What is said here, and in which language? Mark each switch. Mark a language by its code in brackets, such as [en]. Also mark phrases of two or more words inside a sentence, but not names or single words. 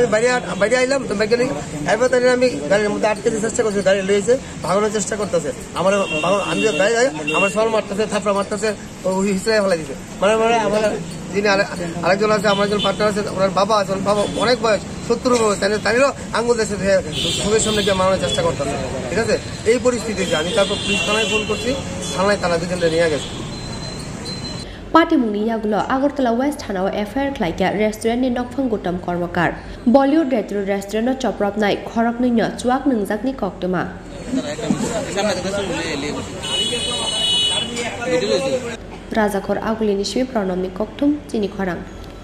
[bn] বাইরে আইলাম তো মেকানিক এরপর তাহলে আমি গাড়ির মধ্যে আটকে চেষ্টা করছি গাড়ি লইছে ভাগানোর চেষ্টা করতেছে আমার আমি যে গাড়ি যাই আমার সল মারতেছে থাপড়া মারতেছে ওই হিসেবে ফেলা দিচ্ছে মানে আমার যিনি আরেকজন আছে আমার একজন পার্টনার আছে ওনার বাবা আছে বাবা অনেক বয়স 70 বয়স তাদেরও আঙুল দেশে সঙ্গে সামনে গিয়ে মারানোর চেষ্টা করতেছে ঠিক আছে এই পরিস্থিতিতে আমি তারপর পুলিশ থানায় ফোন করছি থানায় তারা দুজনকে নিয়ে গেছে [trp] Party Muni Yaglo Agartala West Hanau Affair Khlaika restaurant ni Nokphang Kutam Kormokar Bollywood restaurant no Choprop Nai Khorang ni Chuak Nungjak ni Koktoma Rajakhor Agulini Shwi Pronom ni Koktum Chini Khorang